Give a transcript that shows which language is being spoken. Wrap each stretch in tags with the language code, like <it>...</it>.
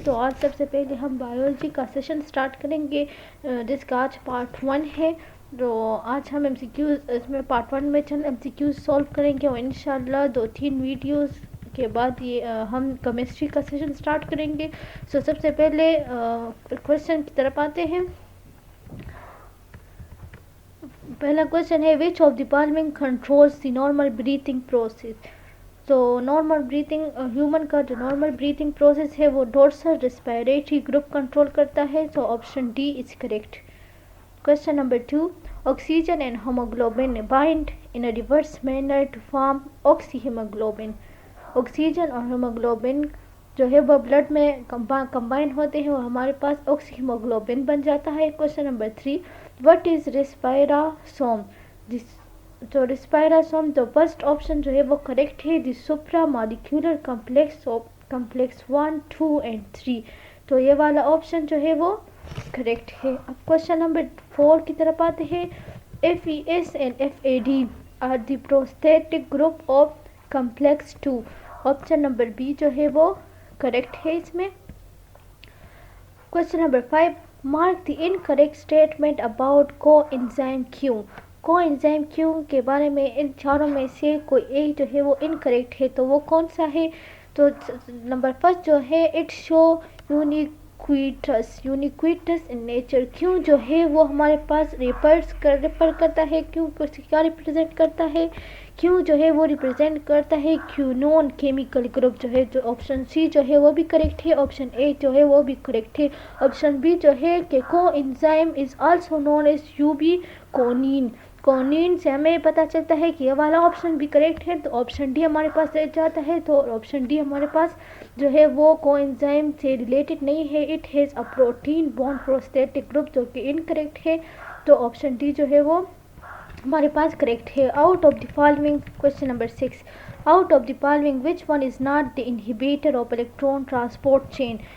<ur>تو آج سب سے پہلے ہم بایولوجی کا سیشن سٹارٹ کریں گے جس کا آج پارٹ 1 ہے. تو آج ہم MCQs اس میں پارٹ 1 میں چند MCQs سولو کریں گے اور انشاءاللہ 2-3 ویڈیوز کے بعد یہ ہم کیمسٹری کا سیشن سٹارٹ کریں گے. سب سے پہلے کوشچن کی طرف آتے ہیں. پہلا کوشچن ہے</ur> <en>Which of the following controls the normal breathing process.</en> <ur>تو نارمل بریتھنگ ہیومن کا جو نارمل بریتھنگ پروسیس ہے وہ ڈورسل ریسپیریٹری گروپ کنٹرول کرتا ہے. تو option D is correct.</ur> <en>Question number 2. Oxygen and hemoglobin bind in a reverse manner to form oxyhemoglobin.</en> <ur>Oxygen اور haemoglobin جو ہے وہ بلڈ میں کمبائن ہوتے ہیں اور ہمارے پاس آکسی ہیموگلوبن بن جاتا ہے.</ur> <en>Question number 3. What is respiratome?</en> <ur>تو ریسپائراسوم تو فرسٹ آپشن جو ہے وہ کریکٹ ہے.</ur> <en>The supra molecular complex of complex 1, 2 and 3.</en> <ur>تو یہ والا آپشن جو ہے وہ کریکٹ ہے. اب کوشچن نمبر 4 کی طرف آتے ہیں.</ur> <en>FES and FAD are the prosthetic group of complex 2.</en> <ur>Option number be جو ہے وہ کریکٹ ہے اس میں. Question number 5.</ur> <en>Mark the incorrect statement about coenzyme Q.</en> <ur>کو انزائم کیو کے بارے میں ان چاروں میں سے کوئی ایک جو ہے وہ انکریکٹ ہے. تو وہ کون سا ہے؟ تو نمبر فرسٹ جو ہے</ur> <en>It show ubiquitous in nature.</en> <ur>کیوں جو ہے وہ ہمارے پاس ریفر کرتا ہے. کیوں کیا ریپرزینٹ کرتا ہے؟ کیوں جو ہے وہ ریپرزینٹ کرتا ہے کیونون کیمیکل گروپ. جو ہے جو آپشن سی جو ہے وہ بھی کریکٹ ہے. آپشن اے جو ہے وہ بھی کریکٹ ہے.</ur> <en>option B</en> <ur>جو ہے کہ</ur> <en>Coenzyme is also known as ubiquinone.</en> <ur>کونین سے ہمیں پتہ چلتا ہے کہ یہ والا آپشن بھی کریکٹ ہے. تو آپشن ڈی ہمارے پاس رہ جاتا ہے. تو آپشن ڈی ہمارے پاس جو ہے وہ کو انزائم سے ریلیٹڈ نہیں ہے.</ur> <en>it has a protein bound prosthetic group</en> <ur>جو کہ انکریکٹ ہے. تو آپشن ڈی جو ہے وہ ہمارے پاس کریکٹ ہے.</ur> <en>Out of the following question number 6. Out of the following which one is not the inhibitor of electron transport chain.</en>